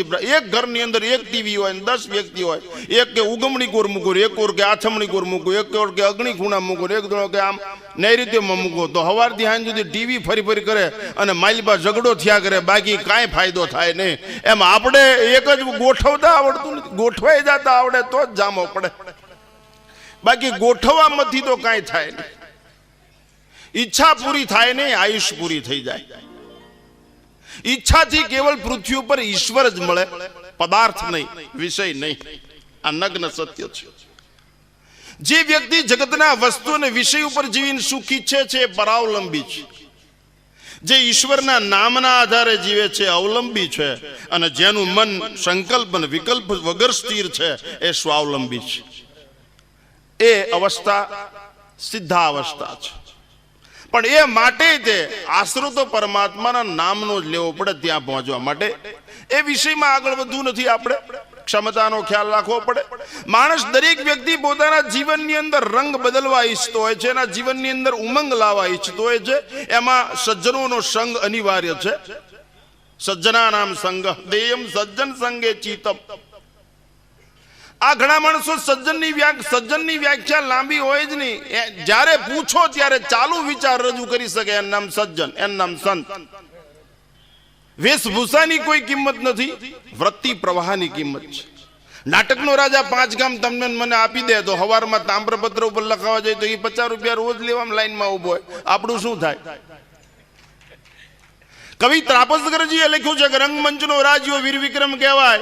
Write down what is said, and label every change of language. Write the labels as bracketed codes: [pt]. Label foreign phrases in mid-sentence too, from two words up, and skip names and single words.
[gu] એક ઘરની અંદર એક ટીવી હોય ને 10 વ્યક્તિ હોય, એક કે ઉગમણી કોર મૂકો, એક કોર કે આથમણી કોર મૂકો, એક કોર કે અગ્નિ ખૂણા મૂકો, એક દોડો કે આમ નૈઋત્યમાં મૂકો તો સવારથી સાંજ સુધી ટીવી ફરી ફરી કરે અને માલિબા ઝઘડો થયા કરે, બાકી કાંઈ फायदो થાય નહીં। એમ આપણે એક જ ગોઠવતા આવડતું નથી, ગોઠવાઈ જતા આવડે તો જ જામો પડે, બાકી ગોઠવવામાંથી તો કાંઈ થાય નહીં। ઈચ્છા પૂરી થાય નહીં, આયુષ પૂરી થઈ જાય। ઇચ્છા થી કેવળ પૃથ્વી પર ઈશ્વર જ મળે, પદાર્થ નહીં, વિષય નહીં। આ નગ્ન સત્ય છે। જે વ્યક્તિ જગતના વસ્તુ ને વિષય પર જીવન સુખ ઇચ્છે છે પરાવલંબી છે। જે ઈશ્વરના નામના આધારે જીવે છે અવલંબી છે અને જેનુ મન સંકલ્પ ને વિકલ્પ વગર સ્થિર છે એ સ્વાવલંબી છે। એ અવસ્થા સિદ્ધા અવસ્થા છે। પણ એ માટે તે આસરો તો પરમાત્માના નામનો જ લેવો પડે ત્યાં પહોંચવા માટે। એ વિષયમાં આગળ વધવું નથી। આપણે ક્ષમતાનો ખ્યાલ રાખવો પડે। માણસ દરેક વ્યક્તિ પોતાના જીવનની અંદર રંગ બદલવા ઇચ્છતો હોય છે, એના જીવનની અંદર ઉમંગ લાવવા ઇચ્છતો હોય છે। એમાં સજ્જનોનો સંગ અનિવાર્ય છે। [sa] सज्जनानां संगः देयं सज्जन संगे चीतम। [gu] આ ઘણા માણસો સજ્જનની વ્યાખ્યા લાંબી હોય જ નહીં। જ્યારે પૂછો ત્યારે ચાલુ વિચાર રજૂ કરી શકે એન નામ સજ્જન, એન નામ સંત। વેશભૂષાની કોઈ કિંમત નથી, વૃત્તિ પ્રવાહની કિંમત છે. નાટકનો રાજા 5 ગામ તમને મને આપી દે તો હવારમાં તામ્રપત્ર ઉપર લખાવા જાય તો એ 50 રૂપિયા રોજ લેવામાં લાઈનમાં ઉભો હોય, આપણું શું થાય? કવિ ત્રાપસગરજીએ લખ્યું છે કે રંગમંચનો રાજીઓ વીર વિક્રમ કહેવાય.